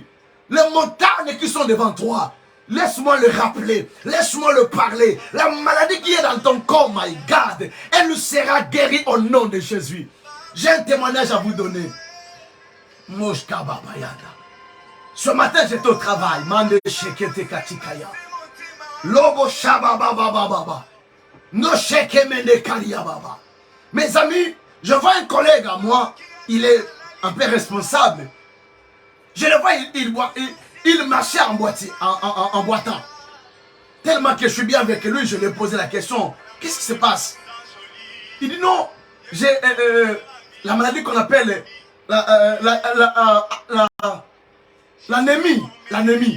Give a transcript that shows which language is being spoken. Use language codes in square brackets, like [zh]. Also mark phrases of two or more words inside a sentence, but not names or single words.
[fr] Les montagnes qui sont devant toi. Laisse-moi le rappeler. Laisse-moi le parler. La maladie qui est dans ton corps, [en] my God, [fr] elle sera guérie au nom de Jésus. J'ai un témoignage à vous donner. Ce matin, j'étais au travail. Mande shekete katikaya. Lobo shabababababa. No shekemene kalia baba. Mes amis, je vois un collègue à moi. Il est un peu responsable. Je le vois, il marchait en boitant. Tellement que je suis bien avec lui, je lui ai posé la question, qu'est-ce qui se passe? Il dit non, j'ai la maladie qu'on appelle l'anémie.